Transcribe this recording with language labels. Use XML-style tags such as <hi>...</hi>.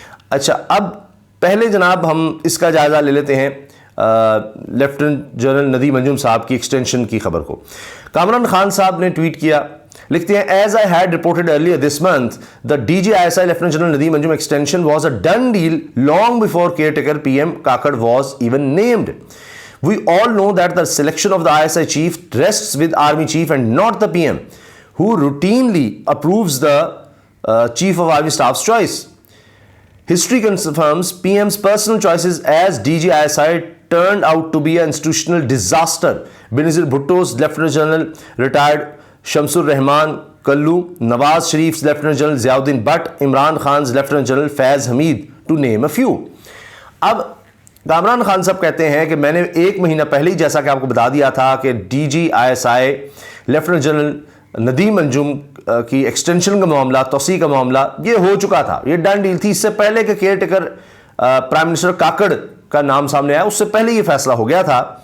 <ur>اچھا، اب پہلے جناب ہم اس کا جائزہ لے لیتے ہیں لیفٹیننٹ جنرل ندیم انجم صاحب کی ایکسٹینشن کی خبر کو۔ کامران خان صاحب نے ٹویٹ کیا، لکھتے ہیں</ur> <en>As I had reported earlier this month the D G I S I lieutenant general Nadeem Anjum extension was a done deal long before caretaker P M Kakar was even named. We all know that the selection of the ISI chief rests with Army Chief and not the PM, who routinely approves the Chief of Army Staff's choice. History confirms PM's personal choices as DGISI turned out to be an institutional disaster. Benazir Bhutto's Lieutenant General retired Shamsur Rahman Kallu, Nawaz Sharif's Lieutenant General Ziauddin Butt, Imran Khan's Lieutenant General Faiz Hamid, to name a few.</en> <ur>اب کامران خان صاحب کہتے ہیں کہ میں نے 1 مہینہ پہلے ہی جیسا کہ آپ کو بتا دیا تھا کہ D جی I S I lieutenant general Nadeem انجم کی ایکسٹینشن کا معاملہ، توسیع کا معاملہ یہ ہو چکا تھا، یہ ڈن ڈیل تھی۔ اس سے پہلے کہ care taker prime minister Kakar کا نام سامنے آیا، اس سے پہلے یہ فیصلہ ہو گیا تھا۔</ur>